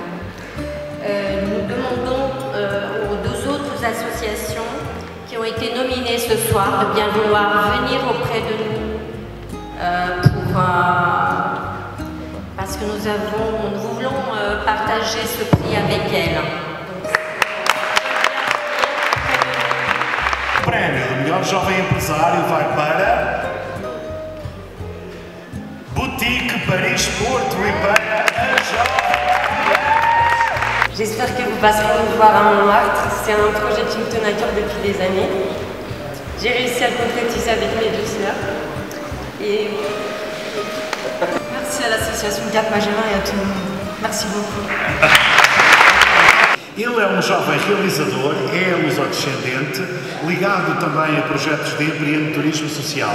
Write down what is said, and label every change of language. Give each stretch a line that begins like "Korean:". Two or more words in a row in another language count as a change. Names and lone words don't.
French: Nous demandons aux deux autres associations qui ont été nominées ce soir de bien vouloir venir auprès de nous parce que nous voulons partager ce prix avec elles.
Portuguese: O prémio do melhor jovem empresário vai para Boutique Paris Porto e para a jovem.
French: J'espère que vous passerez nous voir à Montmartre. C'est un projet qui me tient à cœur depuis des années. J'ai réussi à le concrétiser avec mes deux sœurs. Et merci à l'association Cap Magellan et à tout le monde. Merci beaucoup.
Portuguese: Ele é jovem realizador, é luso-descendente, ligado também a projetos de empreendedorismo social.